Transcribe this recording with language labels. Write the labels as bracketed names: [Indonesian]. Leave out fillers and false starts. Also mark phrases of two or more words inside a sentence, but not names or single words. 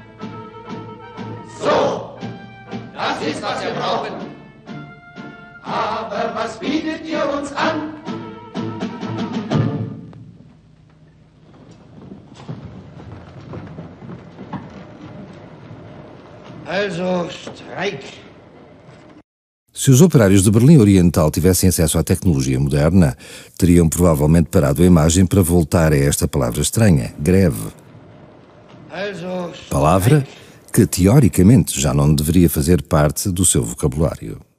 [German] So, das ist, was wir brauchen. Aber was bietet ihr uns an? Also Streik. [Portuguese] Se os operários de Berlim Oriental tivessem acesso à tecnologia moderna, teriam provavelmente parado a imagem para voltar a esta palavra estranha, greve. Palavra que, teoricamente, já não deveria fazer parte do seu vocabulário.